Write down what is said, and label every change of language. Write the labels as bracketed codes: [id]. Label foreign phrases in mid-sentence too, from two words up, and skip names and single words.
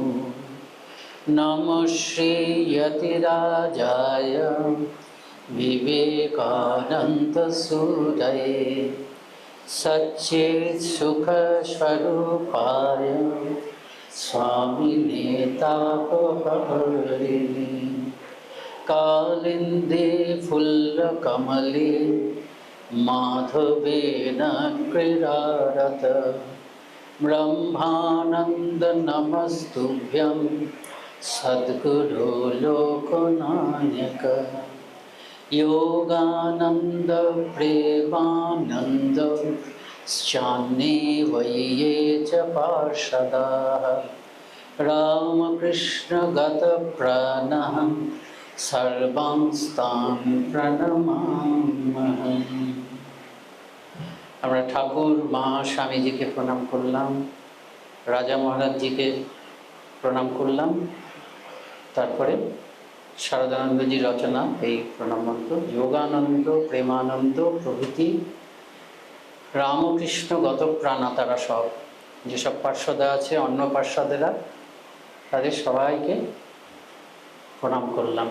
[sa] নমঃ শ্রী যতিরাজায় বিবেকানন্দ সুদয়ে সচ্চিৎ সুখ স্বরূপায় স্বামিনে তাপহরিণে কালিন্দে ফুল্লকমলে মাধবেন ক্রীড়ারত ব্রহ্মানন্দ নমস্তুভ্যং সদ্গুরু লোকনায়ক योगानंद प्रेमानंद चान्ये च पार्षदाः रामकृष्ण गत प्राणः सर्वांस्तां प्रणमाम्यहम्। [bn] আমরা ঠাকুর মা স্বামীজিকে প্রণাম করলাম, রাজা মহারাজ জিকে প্রণাম করলাম, তারপরে শারদানন্দজির রচনা এই প্রণাম মন্ত্র। যোগানন্দ, প্রেমানন্দ প্রভৃতি [sa] রামকৃষ্ণ গত প্রাণা, [bn] তারা সব যেসব পার্শ্বদা আছে, অন্য পার্শ্বদেরা, তাদের সবাইকে প্রণাম করলাম।